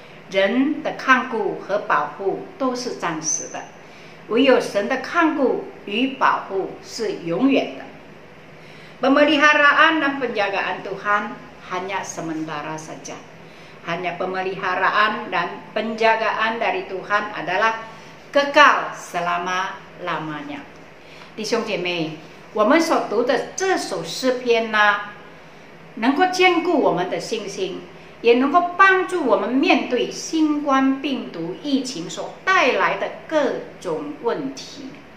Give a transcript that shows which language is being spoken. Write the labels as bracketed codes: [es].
[zh] 人的看顾和保护都是暂时的，唯有神的看顾与保护是永远的。 [id] Pemeliharaan dan penjagaan Tuhan hanya sementara saja. Hanya pemeliharaan dan penjagaan dari Tuhan adalah kekal selama-lamanya. [zh] 弟兄姐妹，我们所读的这首诗篇呢，能够坚固我们的信心，也能够帮助我们面对新冠病毒疫情所带来的各种问题。